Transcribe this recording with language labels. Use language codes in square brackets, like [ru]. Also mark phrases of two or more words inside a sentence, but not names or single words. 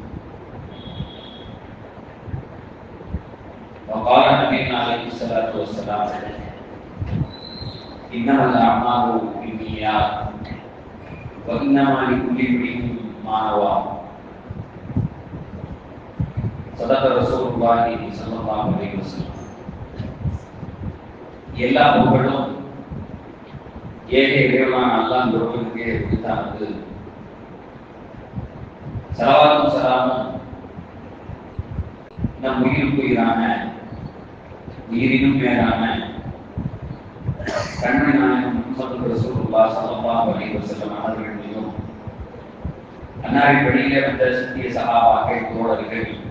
[ar] وقال نبينا عليه الصلاة والسلام: إنما الأعمال بالنيات وإنما لكل امرئ ما نوى. صدق رسول الله صلى الله عليه وسلم. [ta] எல்லா புகழும் ஏக இறைவனான அல்லாஹ் ஒருவனுக்கே உரித்தானது. ஸலவாத்தும் ஸலாமும் நம் உயிருக்குயிரான உயிரினும் மேலான கண்மணி நாயகம் முஹம்மது ரசூலுல்லாஹ் [ar] صلى الله عليه وسلم [ta] அவர்கள் மீதும், அன்னாரின் வழியிலே வந்த சத்திய சஹாபாக்கள், தோழர்கள்,